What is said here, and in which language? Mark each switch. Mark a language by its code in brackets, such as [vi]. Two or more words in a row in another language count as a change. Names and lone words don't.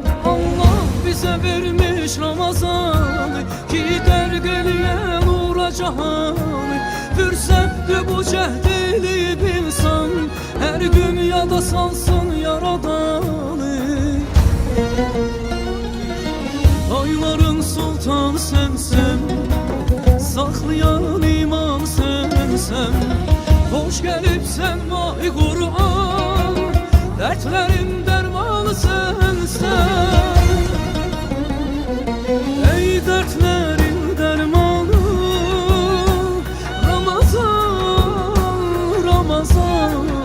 [az] Allah bizə vermiş Ramazan ki qərq eləyən nura cahan. Fürsətdir bu cəhd elib insan, hər gün yada salsın yaradanı. Ayların sultan sensen, saxlayan iman sensen. [tr] Hoş gelipsen mahi Kur'an, dertlerin dermanı sensen. Ey dertlerin dermanı Ramazan, Ramazan.